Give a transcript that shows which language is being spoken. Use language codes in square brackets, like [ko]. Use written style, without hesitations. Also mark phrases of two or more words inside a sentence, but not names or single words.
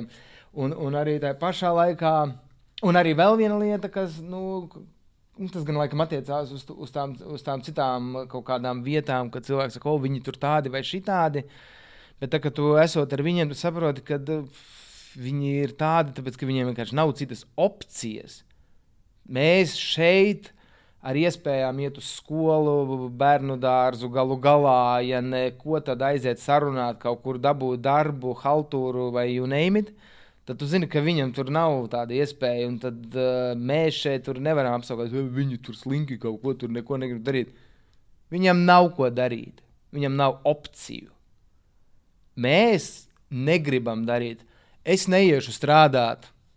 [lv] Un arī tā pašā laikā, un arī vēl viena lieta, kas, tas gan laikam attiecās uz tām citām kaut kādām vietām, kad cilvēki saka, viņi tur tādi vai šitādi, bet tā, ka tu esot ar viņiem, tu saproti, ka viņi ir tādi, tāpēc, ka viņiem vienkārši nav citas opcijas. Mēs šeit ar iespējām iet uz skolu, bērnu dārzu, galu galā, ja neko, tad aiziet sarunāt, kaut kur dabūt darbu, haltūru vai [en] you name it, [lv] tad tu zini, ka viņam tur nav tāda iespēja, un tad mēs šeit tur nevaram apsaukāt, viņi tur slinki kaut ko, tur neko negrib darīt. Viņam nav ko darīt, viņam nav opciju. Mēs negribam darīt. Es neiešu strādāt.